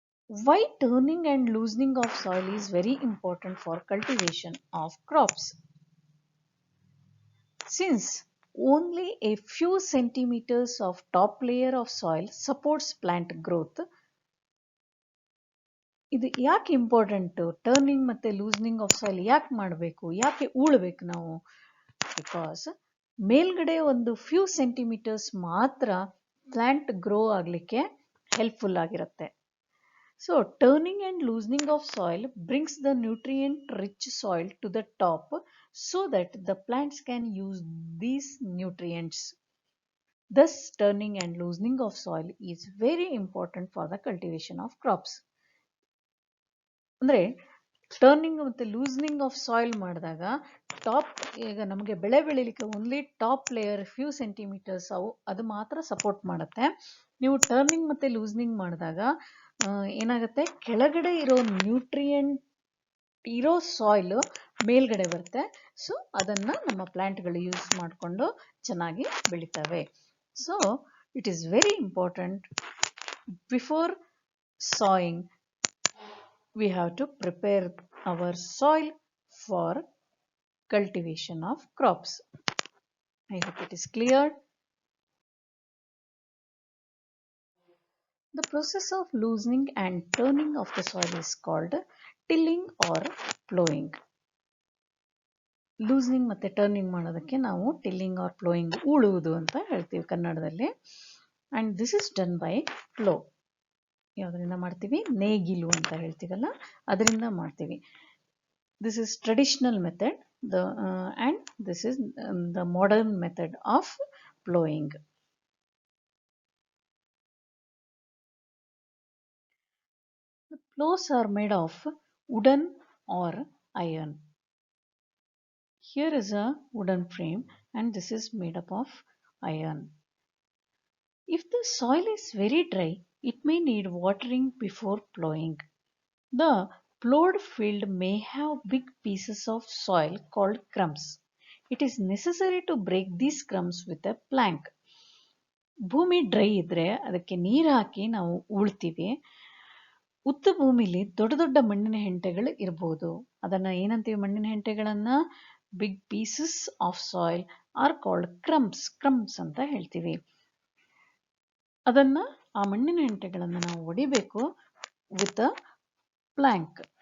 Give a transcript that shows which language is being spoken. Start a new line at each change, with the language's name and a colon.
English: Why turning and loosening of soil is very important for cultivation of crops? Since only a few centimeters of top layer of soil supports plant growth.
Kannada: ಇದು ಯಾಕೆ important? Turning ಮತ್ತು loosening of soil ಯಾಕೆ ಮಾಡಬೇಕು, ಯಾಕೆ ಉಳ್ಬೇಕು ನಾವು? Because ಮೇಲ್ಗಡೆ ಒಂದು few centimetres ಮಾತ್ರ ಪ್ಲಾಂಟ್ ಗ್ರೋ ಆಗಲಿಕ್ಕೆ ಹೆಲ್ಪ್ಫುಲ್ ಆಗಿರುತ್ತೆ.
English: So turning and loosening of soil brings the nutrient rich soil to the top so that the plants can use these nutrients. Thus, turning and loosening of soil is very important for the cultivation of crops.
Kannada: ಅಂದರೆ turning ಮತ್ತು loosening of soil ಮಾಡಿದಾಗ top, ಈಗ ನಮಗೆ ಬೆಳೆ ಬೆಳಿಲಿಕ್ಕೆ only top layer few centimetres ಅದು ಮಾತ್ರ support ಮಾಡುತ್ತೆ. ನೀವು ಟರ್ನಿಂಗ್ ಮತ್ತು ಲೂಸ್ನಿಂಗ್ ಮಾಡಿದಾಗ ಏನಾಗುತ್ತೆ, ಕೆಳಗಡೆ ಇರೋ ನ್ಯೂಟ್ರಿಯೆಂಟ್ ಇರೋ ಸಾಯಿಲ್ ಮೇಲ್ಗಡೆ ಬರುತ್ತೆ. ಸೊ ಅದನ್ನು ನಮ್ಮ ಪ್ಲ್ಯಾಂಟ್ಗಳು ಯೂಸ್ ಮಾಡಿಕೊಂಡು ಚೆನ್ನಾಗಿ ಬೆಳಿತವೆ.
English: So it is very important before sowing we have to prepare our soil for cultivation of crops. I hope it is clear. The process of loosening and turning of the soil is called tilling or plowing.
Kannada: Loosening ಮತ್ತು turning ಮಾಡೋದಕ್ಕೆ ನಾವು tilling R ploughing, ಉಳುವುದು ಅಂತ ಹೇಳ್ತೀವಿ ಕನ್ನಡದಲ್ಲಿ.
English: And this is done by plough.
Kannada: ಯಾವುದರಿಂದ ಮಾಡ್ತೀವಿ? ನೇಗಿಲು ಅಂತ ಹೇಳ್ತೀವಲ್ಲ, ಅದರಿಂದ ಮಾಡ್ತೀವಿ.
English: This is traditional method, and this is the modern method of plowing. The plows are made of wooden or iron. Here is a wooden frame and this is made up of iron. If the soil is very dry, it may need watering before plowing. The plowed field may have big pieces of soil called crumbs. It is necessary to break these crumbs with a plank.
Kannada: ಭೂಮಿ dry ಇದ್ರೆ ಅದಕ್ಕೆ ನೀರು ಹಾಕಿ ನಾವು ಉಳ್ತೀವಿ. ಉತ್ತು ಭೂಮಿಲಿ ದೊಡ್ಡ ದೊಡ್ಡ ಮಣ್ಣಿನ ಹೆಂಟೆಗಳು ಇರ್ಬೋದು. ಅದನ್ನ ಏನಂತೀವಿ? ಮಣ್ಣಿನ ಹೆಂಟೆಗಳನ್ನ
English: Big pieces of soil are called crumbs.
Kannada: Crumbs ಅಂತ ಹೇಳ್ತೀವಿ. ಅದನ್ನ, ಆ ಮಣ್ಣಿನ ಹೆಂಟೆಗಳನ್ನ ನಾವು ಹೊಡಿಬೇಕು
English: With a plank.